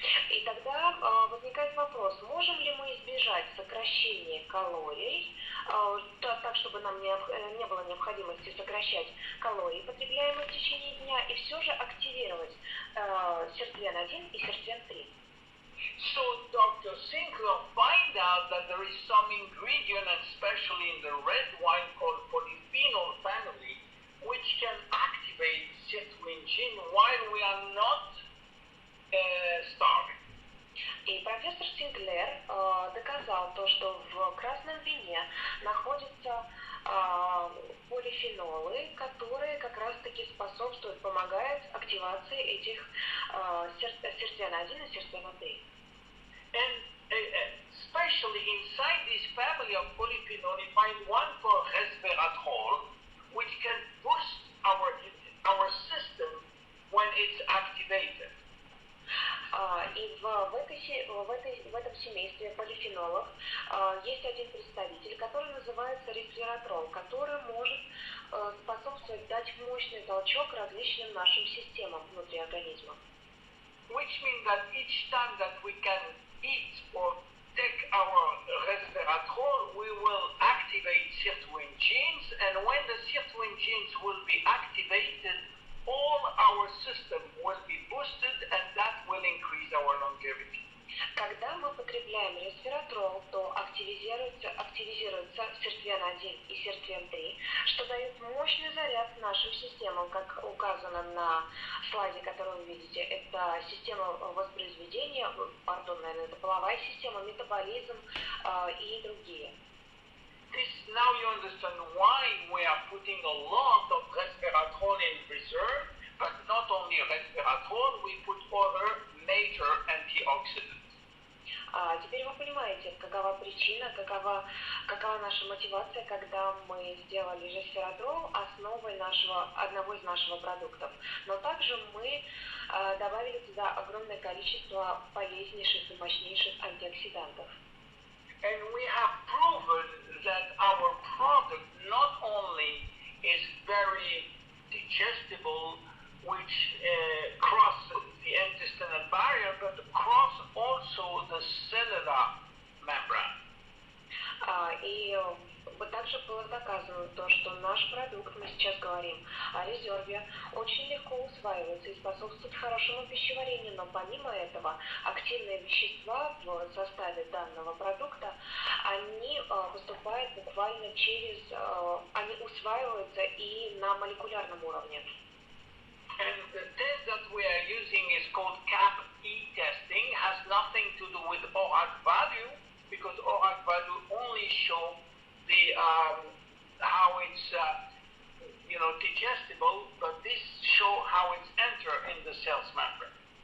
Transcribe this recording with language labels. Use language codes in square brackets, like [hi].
[ru] И тогда возникает вопрос, можем ли мы избежать сокращения калорий, так, чтобы нам не было необходимости сокращать калории, потребляемые в течение дня, и все же активировать сиртвен-1 и сиртвен-3. [en] So Dr. Sinclair find out that there is some ingredient, especially in the red wine called polyphenol family, which can activate sirtuin gene while we are not starving. [ru] И профессор Синклер доказал то, что в красном вине находятся полифенолы, которые как раз-таки способствуют, помогают активации этих сиртвен-1 и сиртвен-3. [en] And especially inside this family of polyphenol, you find one called resveratrol, which can boost our system when it's activated. [ru] И в этой в этом семействе полифенолов есть один представитель, который называется ресвератрол, который может способствовать дать мощный толчок различным нашим системам внутри организма. [en] Which means that each time that we can eat or take our resveratrol, we will activate certain genes, and when the certain genes will be activated, all our system will be boosted, and that will increase our longevity. [ru] Когда мы потребляем ресвератрол, то активизируется сертвен-1 и сертвен-3, что дает мощный заряд нашим системам, как указано на слайде, который вы видите. Это система воспроизведения, наверное, это половая система, метаболизм и другие. [en] Now you understand why we are putting a lot of resveratrol in reserve, but not only resveratrol, we put other major antioxidants. [ru] Теперь вы понимаете, какова причина, какова наша мотивация, когда мы сделали ресвератрол основой одного из наших продуктов. Но также мы добавили туда огромное количество полезнейших и мощнейших антиоксидантов. [en] And we have proven that our product not only is very digestible, which crosses the intestinal barrier, but cross also the cellular membrane. [ru] И также было доказано то, что наш продукт, мы сейчас говорим о резерве, очень легко усваивается и способствует хорошему пищеварению, но помимо этого активные вещества в составе данного продукта, они поступают буквально они усваиваются и на молекулярном уровне. [en] And the test that we are using is called CAP-E testing, has nothing to do with ORAC value, because ORAC value only show the how it's digestible, but this show how it's enter in the cell's membrane.